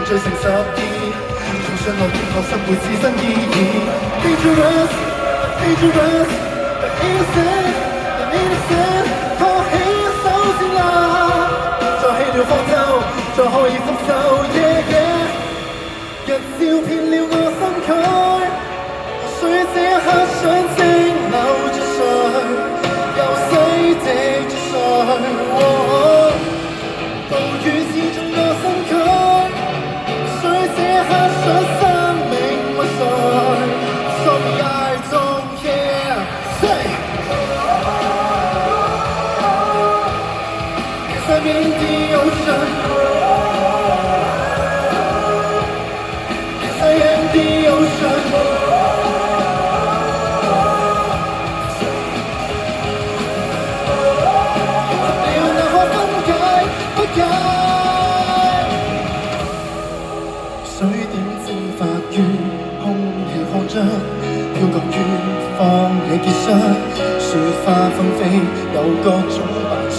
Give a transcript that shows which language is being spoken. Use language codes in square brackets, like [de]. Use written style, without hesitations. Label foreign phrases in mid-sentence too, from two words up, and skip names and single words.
[yue] 聚成12，從上流跌落生活自身意義。 [en] Dangerous, dangerous, but innocent, I'm innocent [yue] 托起手指啦，再起了方舟，再可以復仇 [en] yeah, yeah [yue] 日照遍了我身軀，或許這刻想蒸餾着誰，又洗滌着誰暴雨刺中我身軀，誰這刻想生命為誰 [en] Sorry I don't care Say Cause I'm in the ocean Cause I am the ocean [yue] 水點蒸發於空氣擴張，飄降於荒野結霜，雪花紛飛有各種扮相。